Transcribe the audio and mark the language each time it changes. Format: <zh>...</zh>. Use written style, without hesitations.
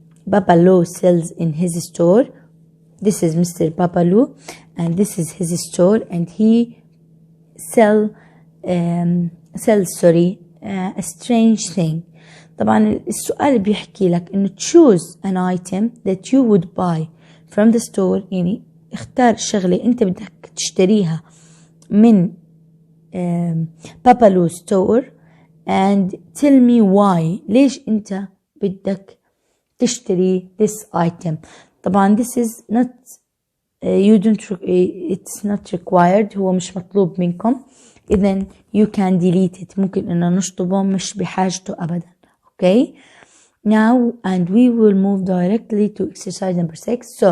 <en>Babalu sells in his store. This is Mr. Babalu and this is his store, and he sells a strange thing.</en> <ar>طبعا السؤال بيحكي لك انه</ar> <en>choose an item that you would buy from the store.</en> <ar>يعني اختار شغلة انت بدك تشتريها من Babalu</ar> <en>store and tell me why.</en> <ar>ليش انت بدك تشتري</ar> <en>this item. طبعا this is not it's not required.</en> <ar>هو مش مطلوب منكم.</ar> <en>إذن you can delete it.</en> <ar>ممكن إنه نشطبه، مش بحاجته أبدا. Okay.</ar> <en>Now and we will move directly to exercise number 6.</en>